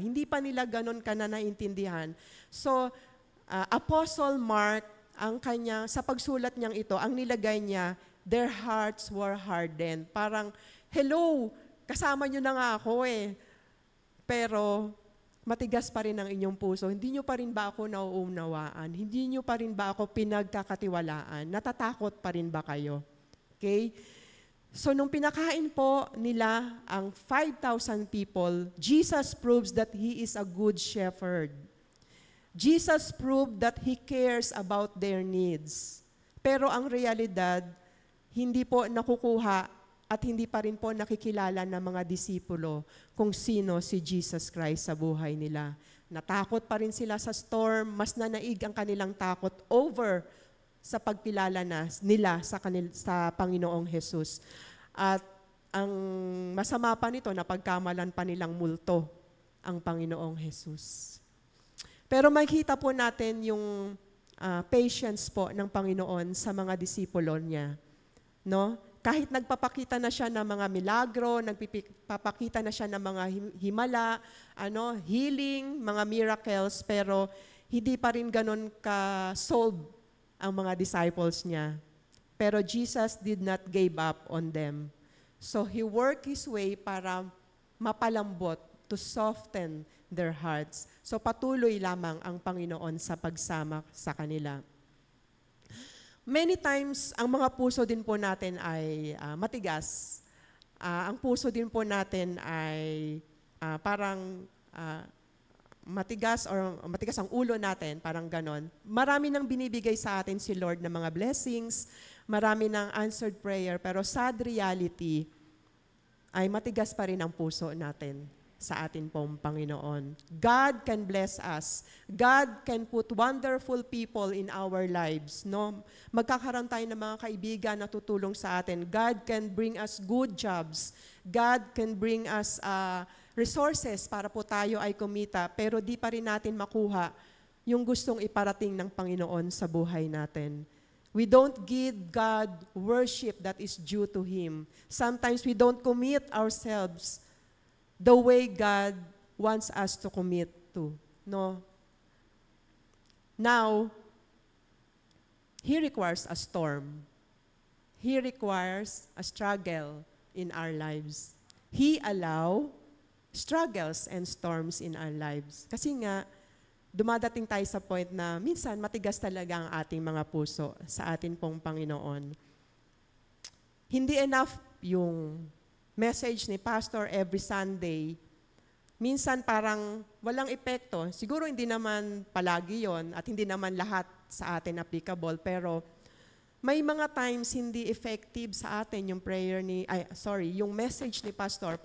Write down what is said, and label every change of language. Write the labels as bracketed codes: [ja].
[tl] Hindi pa nila ganun ka na naiintindihan. So, Apostle Mark, sa pagsulat niyang ito, ang nilagay niya, [en] their hearts were hardened. [tl] Parang, hello, kasama niyo na nga ako eh. Pero, matigas pa rin ang inyong puso. Hindi niyo pa rin ba ako nauunawaan? Hindi niyo pa rin ba ako pinagkakatiwalaan? Natatakot pa rin ba kayo? Okay? So, nung pinakain po nila ang 5,000 people, [en] Jesus proves that He is a good shepherd. Jesus proved that He cares about their needs. [tl] Pero ang realidad, hindi po nakukuha at hindi pa rin po nakikilala ng mga disipulo kung sino si Jesus Christ sa buhay nila. Natakot pa rin sila sa storm, mas nanaig ang kanilang takot over sa pagkilala nila sa Panginoong Jesus. At ang masama pa nito, napagkamalan pa nilang multo ang Panginoong Jesus. Pero makikita po natin yung patience po ng Panginoon sa mga disipulo niya. No? Kahit nagpapakita na siya ng mga milagro, nagpapakita na siya ng mga himala, healing, mga miracles, pero hindi pa rin ganun ka-solve ang mga disciples niya. [en] Pero Jesus did not give up on them. So He worked His way [tl] para mapalambot, [en] to soften their hearts. [tl] So patuloy lamang ang Panginoon sa pagsama sa kanila. [en] Many times, [tl] ang mga puso din po natin ay matigas. Ang puso din po natin ay parang matigas or matigas ang ulo natin, parang ganon. Marami nang binibigay sa atin si Lord ng mga blessings, marami nang answered prayer, pero sad reality ay matigas pa rin ang puso natin sa atin pong Panginoon. [en] God can bless us. God can put wonderful people in our lives. No? [tl] Magkakaroon tayo ng mga kaibigan na tutulong sa atin. [en] God can bring us good jobs. God can bring us resources [tl] para po tayo ay kumita, pero di pa rin natin makuha yung gustong iparating ng Panginoon sa buhay natin. [en] We don't give God worship that is due to Him. Sometimes we don't commit ourselves the way God wants us to commit to. No? Now, He requires a storm. He requires a struggle in our lives. He allow struggles and storms in our lives. [tl] Kasi nga, dumadating tayo sa point na minsan matigas talaga ang ating mga puso sa atin pong Panginoon. Hindi enough yung message ni Pastor every Sunday. Minsan parang walang epekto. Siguro hindi naman palagi yon at hindi naman lahat sa atin applicable, pero may mga times hindi effective sa atin yung yung message ni Pastor.